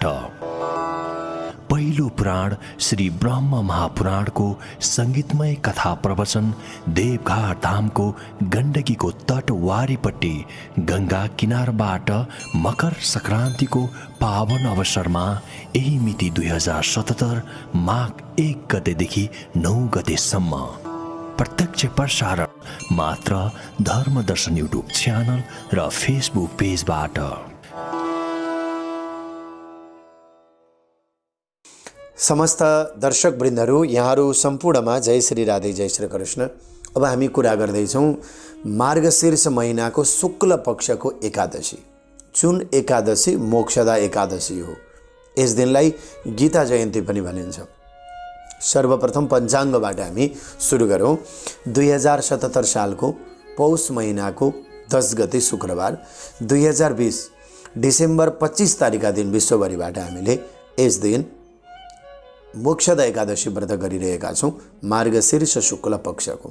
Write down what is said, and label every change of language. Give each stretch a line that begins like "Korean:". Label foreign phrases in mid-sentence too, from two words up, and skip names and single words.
Nepali: पहिलो पुराण श्री ब्रह्म महापुराणको संगीतमय कथा प्रवचन देवघाट धामको गण्डकीको तट वारीपट्टि गंगा किनारबाट मकर संक्रान्तिको पावन अवसरमा यही मिति 2077 माघ 1 गतेदेखि 9 गतेसम्म प्रत्यक्ष प्रसारण मात्र धर्मदर्शन युट्युब च्यानल र फेसबुक पेजबाट। समस्त दर्शक वृन्दहरू यहाँहरू सम्पूर्णमा जय श्री राधे जय श्री कृष्ण। अब हामी कुरा गर्दैछौँ मार्गशीर्ष महिनाको शुक्ल पक्षको एकादशी, जुन एकादशी मोक्षदा एकादशी हो। यस दिनलाई गीता जयन्ती पनि भनिन्छ। सर्वप्रथम पञ्चाङ्गबाट हामी सुरु गरौँ। 2077 सालको पौष महिनाको 10 गते शुक्रबार 2020 डिसेम्बर 25 तारिकका दिन विश्वभरिबाट हामीले यस दिन मोक्षदा एकादशी व्रत गरिरहेका छौँ, मार्गशीर्ष शुक्ल पक्षको।